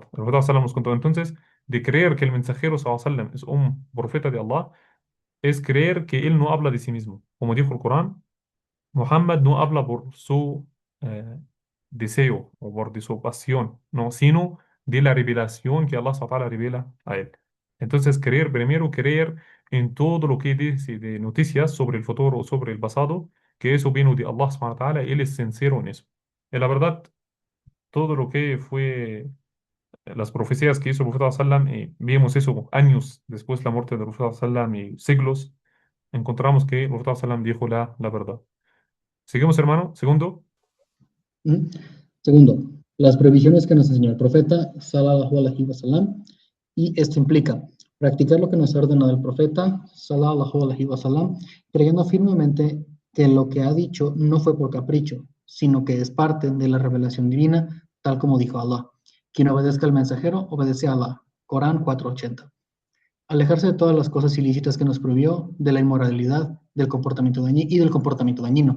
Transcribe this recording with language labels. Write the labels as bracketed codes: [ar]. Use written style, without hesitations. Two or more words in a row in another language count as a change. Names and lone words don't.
[es] El profeta sallam nos contó. Entonces, de creer que el mensajero sallam es un profeta de Allah, es creer que él no habla de sí mismo. Como dijo el Corán, Muhammad no habla por su eh, deseo o por de su pasión, no, sino de la revelación que Allah [ar] سبحانه وتعالى [es] revela a él. Entonces, creer, primero creer en todo lo que dice de noticias sobre el futuro o sobre el pasado, que eso vino de Allah [ar] سبحانه وتعالى, [es] él es sincero en eso. Y la verdad, todo lo que fue las profecías que hizo el profeta sallam, vimos eso años después de la muerte del profeta sallam y siglos, encontramos que el profeta sallam dijo la verdad. Seguimos, hermano. Segundo. ¿Mm? Segundo, las previsiones que nos enseñó el profeta, [ar] صلى الله عليه وسلم, [es] y esto implica practicar lo que nos ha ordenado el profeta, [ar] صلى الله عليه وسلم, [es] creyendo firmemente que lo que ha dicho no fue por capricho, sino que es parte de la revelación divina, tal como dijo Allah. Quien obedezca al mensajero, obedece a Allah. Corán 4:80. Alejarse de todas las cosas ilícitas que nos prohibió, de la inmoralidad, del comportamiento dañino y del comportamiento dañino.